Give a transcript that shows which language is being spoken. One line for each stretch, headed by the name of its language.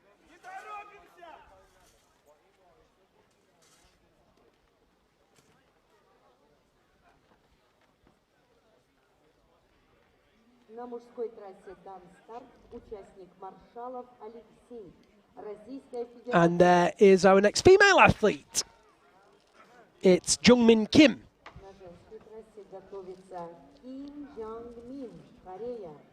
Russian: Не торопимся! На мужской трассе дан старт участник Маршалов Алексей. Российская Федерация.
English: And there is our next female athlete. It's Jung Min Kim.
Russian: На женской трассе готовится Ким Jung Min, Корея.